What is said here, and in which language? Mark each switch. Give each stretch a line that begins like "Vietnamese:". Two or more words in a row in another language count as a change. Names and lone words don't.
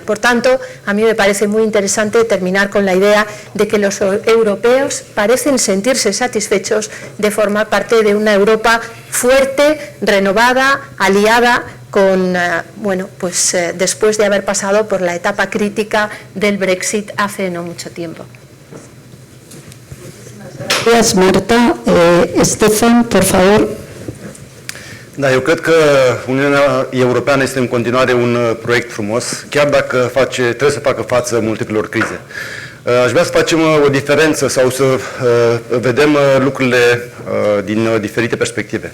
Spanish: Por tanto, a mí me parece muy interesante terminar con la idea de que los europeos parecen sentirse satisfechos de formar parte de una Europa fuerte, renovada, aliada, con, después de haber pasado por la etapa crítica del Brexit hace no mucho tiempo. Gracias, Marta. Stefan, por favor.
Romanian: Da, eu cred că Uniunea Europeană este în continuare un proiect frumos, chiar dacă trebuie să facă față multiplelor crize. Aș vrea să facem o diferență sau să vedem lucrurile din diferite perspective.